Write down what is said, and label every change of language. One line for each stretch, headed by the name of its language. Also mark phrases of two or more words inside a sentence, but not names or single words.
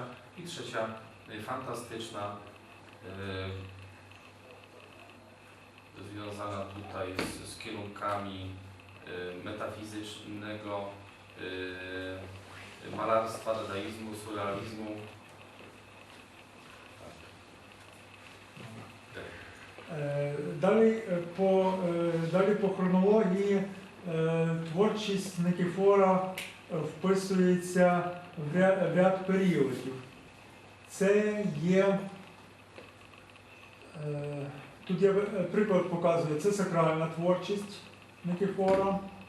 Polish: I trzecia, fantastyczna, związana tutaj z kierunkami metafizycznego malarstwa, dadaizmu, surrealizmu.
Ukrainian: Далі по хронології творчість Никіфора вписується в ряд періодів. Це є, тут я приклад показую, це сакральна творчість Никіфора.